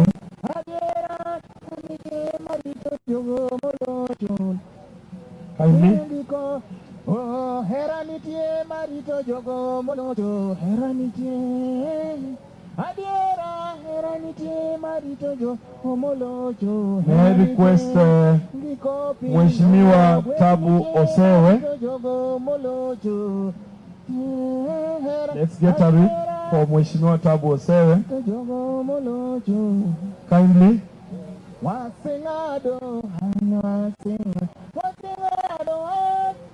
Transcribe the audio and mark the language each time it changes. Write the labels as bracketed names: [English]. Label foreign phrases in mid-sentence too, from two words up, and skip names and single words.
[Luo (Kenya and Tanzania)] Adiera, nitie marito jogo molocho. Kindly. Oh, hera nitie marito jogo molocho. Hera nitie. Adiera, hera nitie marito jogo molocho. [English] May I request Mheshimiwa Tabu Osewe. Let's get a wreath for Mheshimiwa Tabu Osewe. [Luo (Kenya and Tanzania)] Kindly. Wasingado, wasingado.